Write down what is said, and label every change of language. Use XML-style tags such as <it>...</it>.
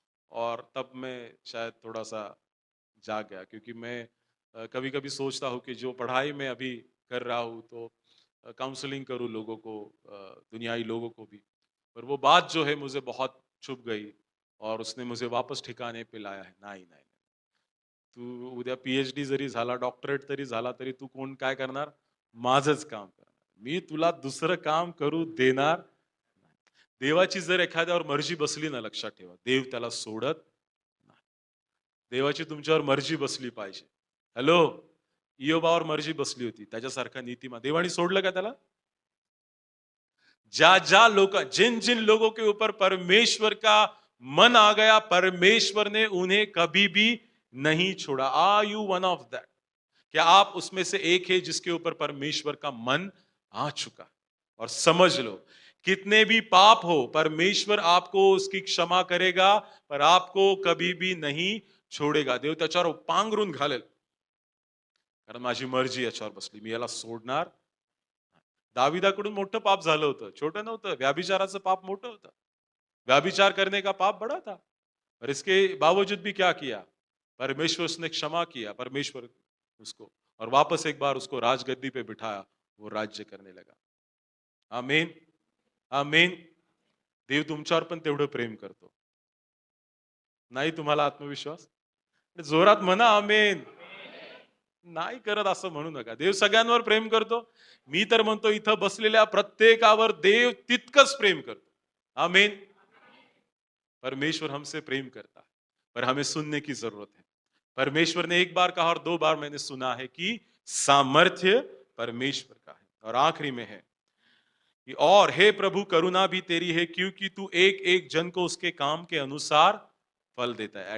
<hi>और तब मैं शायद थोड़ा सा जाग गया, क्योंकि मैं कभी कभी सोचता हूँ कि जो पढ़ाई में अभी कर रहा हूँ, तो काउंसलिंग करूँ लोगों को, दुनियाई लोगों को भी, पर वो बात जो है मुझे बहुत चुभ गई, और उसने मुझे वापस ठिकाने पे लाया है।</hi> <mr>नाही नाही, तू उद्या पीएचडी जरी झाला, डॉक्टरेट तरी झाला, तरी तू कोण काय करणार? माझंच काम करणार, मी तुला दुसरं काम करू देणार नाही. देवाची जर एखाद्यावर मर्जी बसली ना, लक्षात ठेवा, देव त्याला सोडत नाही. देवाची तुमच्यावर मर्जी बसली पाहिजे. हॅलो, इयोबावर मर्जी बसली होती, त्याच्यासारखा नीतिमान देवाने सोडलं का त्याला?</mr> <hi>जा जा लोग, जिन जिन लोगों के ऊपर परमेश्वर का मन आ गया, परमेश्वर ने उन्हें कभी भी नहीं छोड़ा।</hi> <en>Are you one of that?</en> <hi>क्या आप उसमें से एक है जिसके ऊपर परमेश्वर का मन आ चुका? और समझ लो, कितने भी पाप हो, परमेश्वर आपको उसकी क्षमा करेगा, पर आपको कभी भी नहीं छोड़ेगा।</hi> <mr>देव त्याच्यावर पांघरून घालेल, कारण माझी मर्जी याच्यावर बसली, मी याला सोडणार नाही. दाविदाकडून मोठं पाप झालं होतं, छोटं नव्हतं. व्याभिचाराचं पाप मोठं होतं.</mr> <hi>व्याभिचार करने का पाप बड़ा था, और इसके बावजूद भी क्या किया? परमेश्वर उसने क्षमा किया, परमेश्वर उसको, और वापस एक बार उसको राजगद्दी पे बिठाया, वो राज्य करने लगा। आमीन, आमीन.</hi> <mr>देव तुमच्यावर पण तेवढं प्रेम करतो. नाही तुम्हाला आत्मविश्वास? जोरात म्हणा आमीन. नाही करत असं म्हणू नका. देव सगळ्यांवर प्रेम करतो. मी तर म्हणतो इथं बसलेल्या प्रत्येकावर देव तितकंच प्रेम करतो. आमीन.</mr> <hi>परमेश्वर हमसे प्रेम करता है, पर हमें सुनने की जरूरत है। परमेश्वर ने एक बार कहा और 2 बार मैंने सुना है कि सामर्थ्य परमेश्वर का है। और आखिरी में है कि और हे प्रभु, करुणा भी तेरी है, क्योंकि तू एक एक जन को उसके काम के अनुसार फल देता है।</hi>